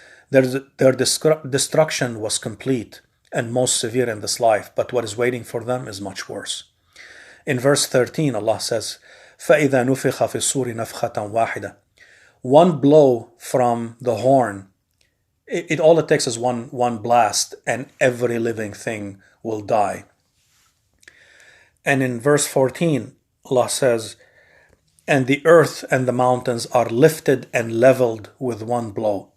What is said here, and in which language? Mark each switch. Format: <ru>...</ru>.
<en>Their destruction was complete and most severe in this life, but what is waiting for them is much worse. In verse 13, Allah says,</en> <ar>فَإِذَا نُفِخَ فِي الصُّورِ نَفْخَةً وَاحِدَةً.</ar> <en>One blow from the horn, all it takes is one blast, and every living thing will die. And in verse 14, Allah says, and the earth and the mountains are lifted and leveled with one blow.</en>